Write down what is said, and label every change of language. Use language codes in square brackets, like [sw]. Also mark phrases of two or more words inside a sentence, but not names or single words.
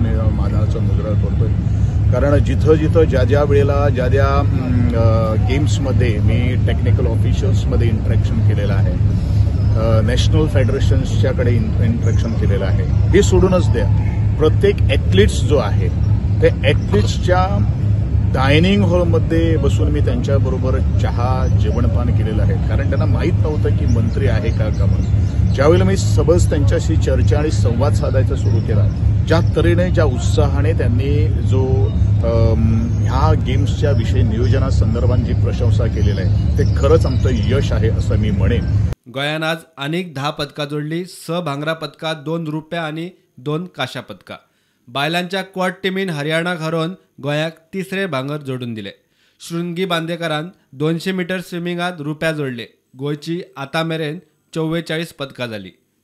[mr] मी मानाचा मुजरा करतोय, कारण जिथं ज्या वेळेला ज्या गेम्समध्ये मी [en] technical officials [mr] इंटरॅक्शन केलेलं आहे, [en] national federations [mr] इंटरॅक्शन केलेलं आहे, हे सोडूनच द्या, प्रत्येक ॲथलीट्स जो आहे ते ॲथलीट्सच्या [en] dining hall [mr] बसून मी त्यांच्याबरोबर चहा जेवणपान केलेलं आहे, कारण त्यांना माहीत नव्हतं की मंत्री आहे का म्हणून। ज्यावेळेला मी सबज त्यांच्याशी चर्चा आणि संवाद साधायचा सुरू केला, ज्या तऱ्हेने ज्या उत्साहाने त्यांनी जो ह्या गेम्सच्या विषयी नियोजनासंदर्भात जी प्रशंसा केलेली आहे ते खरंच आमचं यश आहे असं मी म्हणेन। [kok] गोंयान आज अनेक 10 पदकां जोडली। 6 भांगरा पदकां, 2 रुप्या आणि 2 कांशा पदकां। बायलांच्या [en] quad team [kok] हरियाणाक हरोवन गोंयाक 3रे भांगर जोडून दिले। शृंगी बांदेकरान 200 [en] meter swimming [kok] रुप्या जोडले। गोंयची आतां मेरेन 44 पदकां जाली।